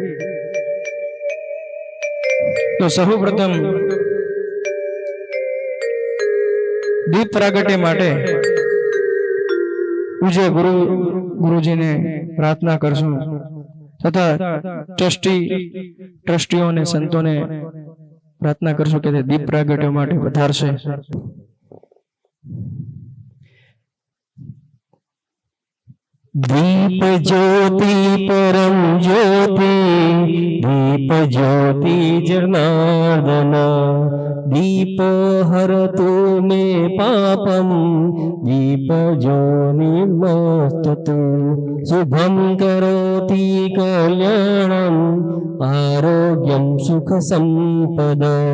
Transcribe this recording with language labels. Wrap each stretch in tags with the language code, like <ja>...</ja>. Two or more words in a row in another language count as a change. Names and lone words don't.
<gu>તો સૌ પ્રથમ દીપ પ્રાગટ્ય માટે પૂજ્ય ગુરુજીને પ્રાર્થના કરશું તથા ટ્રસ્ટીઓને, સંતોને પ્રાર્થના કરશું કે તે દીપ પ્રાગટ્ય માટે વધારશે.</gu> <sa>दीप ज्योति परम ज्योति, दीप ज्योति जनार्दन, दीप हरतु मे पापम, दीप ज्योनिर्मस्ततु, शुभं करोति कल्याणं, आरोग्यं सुखसम्पद</sa>